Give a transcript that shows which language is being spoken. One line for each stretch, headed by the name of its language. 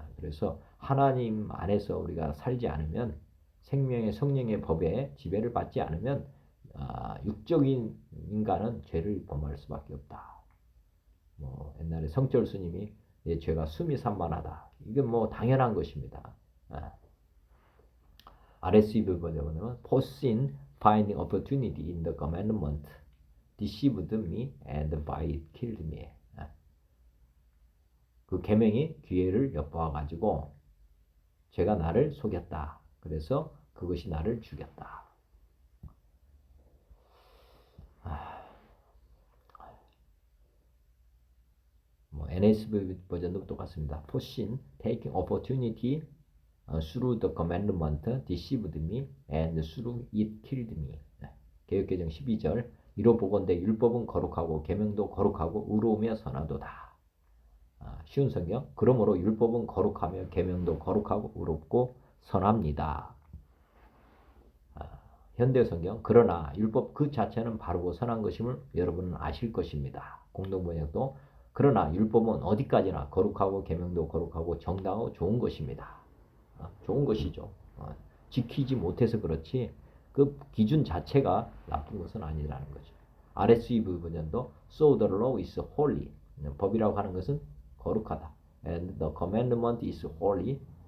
Korean: 그래서 하나님 안에서 우리가 살지 않으면 생명의 성령의 법에 지배를 받지 않으면 육적인 인간은 죄를 범할 수밖에 없다. 뭐 옛날에 성철 스님이 죄가 숨이 산만하다. 이게 뭐 당연한 것입니다. RSV 번역은
English: For sin finding opportunity in the commandment deceived me and by it killed me.
Korean: 그 계명이 기회를 엿보아 가지고 제가 나를 속였다. 그래서 그것이 나를 죽였다. 뭐 NSV 버전도 똑같습니다.
English: For sin taking opportunity through the commandment deceived me and through it killed me.
Korean: 개역개정 12절 이로 보건대 율법은 거룩하고 계명도 거룩하고 의로우며 선하도다. 쉬운 성경 그러므로 율법은 거룩하며 계명도 거룩하고 의롭고 선합니다. 현대 성경 그러나 율법 그 자체는 바르고 선한 것임을 여러분은 아실 것입니다. 공동번역도 그러나 율법은 어디까지나 거룩하고 계명도 거룩하고 정당하고 좋은 것입니다. 좋은 것이죠. 지키지 못해서 그렇지 그 기준 자체가 나쁜 것은 아니라는 거죠. RSV 버전도
English: So the law is holy.
Korean: 법이라고 하는 것은 거룩하다.
English: And the commandment is holy.